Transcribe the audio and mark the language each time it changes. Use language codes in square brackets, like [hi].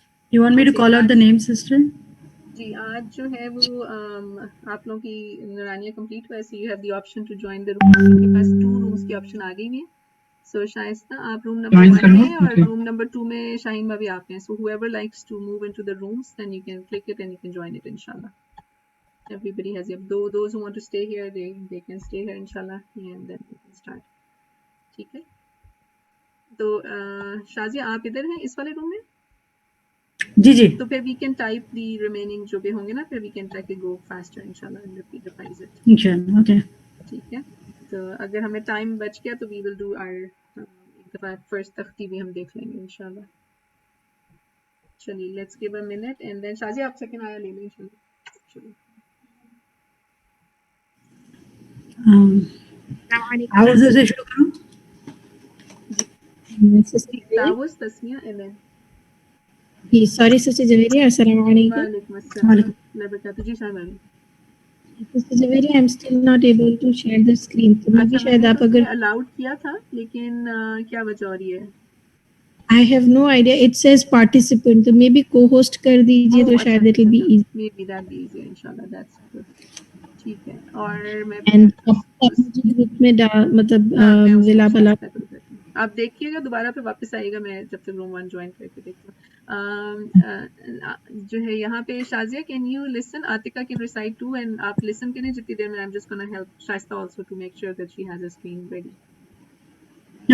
[en] You want me to call out the name, sister? [hi] जी आज जो है वो आप लोगों की नुरानिया कंप्लीट हुआ है, [en] so you have the option to join the room. [hi] आपके पास 2 rooms की option आ गई है. So शाइस्ता आप room number 1 में और room number 2 में शाहीन भाभी आप हैं. [en] So whoever likes to move into the rooms, then you can click it and you can join it inshallah. Everybody has those who want to stay here, they can stay here inshallah, and then we can start. [hi] ठीक है। तो शाजिया आप इधर हैं इस वाले room में? जी जी [en] तो फिर we can type the remaining [hi] जो भी होंगे ना, [en] फिर we can try to go faster इंशाल्लाह and revise it. [hi] इंशाल्लाह ओके ठीक है। तो अगर हमें टाइम बच गया तो [en] we will do our [hi] एक दफा फर्स्ट तख्ती भी हम देख लेंगे इंशाल्लाह। चलिए [en] let's give a minute and then [hi] Shazia आप सेकंड आया ले लें इंशाल्लाह। चलिए आउज़ से शुरू करूं? तावुस Tasmiya and then [en] Sorry, Sister Javeria. Assalamualaikum. [hi] वालेकुम अस्सलाम व बरकातहू। जी शामिल। [en] Sister Javeria, I'm still not able to share the screen. [hi] तो maybe अच्छा शायद मैंने आप तो अगर अलाउड किया था लेकिन क्या वजह हो रही है? [en] I have no idea. It says participant. [hi] तो maybe co-host कर दीजिए तो शायद [en] it will be easy. Maybe that be easier इंशाल्लाह। That's good. [hi] ठीक है। और मैं And अब मुझे ग्रुप में मतलब विला पला आप देखिएगा दोबारा फिर वापस आएगा, मैं जब तक रूम 1 ज्वाइन करके देखती हूँ। जो है यहाँ पे [en] Shazia can you listen, Atika can recite two and [hi] आप लिसन करें जितनी देर में। [en] I am just gonna help Shaista also to make sure that she has a screen ready.